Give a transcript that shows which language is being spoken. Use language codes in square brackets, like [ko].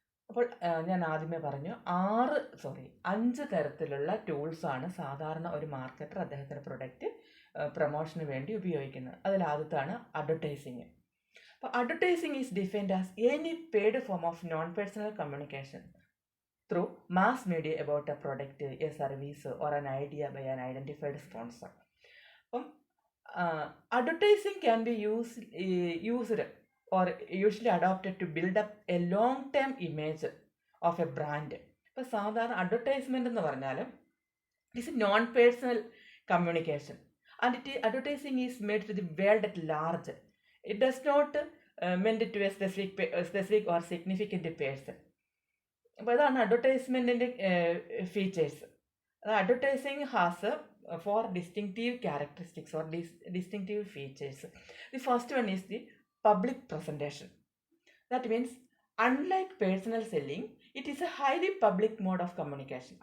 [ml] അപ്പോൾ ഞാൻ ആദ്യമേ പറഞ്ഞു 5 തരത്തിലുള്ള ടൂൾസാണ് സാധാരണ ഒരു മാർക്കറ്റർ അദ്ദേഹത്തിൻ്റെ പ്രൊഡക്റ്റ് പ്രൊമോഷന് വേണ്ടി ഉപയോഗിക്കുന്നത്. അതിലാദ്യത്താണ് അഡ്വർടൈസിങ്. അപ്പോൾ [en] Advertising is defined as any paid form of non personal communication through mass media about a product, a service or an idea by an identified sponsor. അപ്പം advertising can be used or usually adopted to build up a long-term image of a brand. [ml] ഇപ്പോൾ സാധാരണ advertisement എന്ന് പറഞ്ഞാൽ [en] It's a non personal communication and advertising is made to the world at large. It does not meant to a specific or significant person. [ml] അപ്പോൾ ഇതാണ് അഡ്വർടൈസ്മെൻറ്റിൻ്റെ features. [en] അത് advertising has 4 distinctive characteristics or distinctive features. The first one is the public presentation. That means unlike personal selling, it is a highly public mode of communication.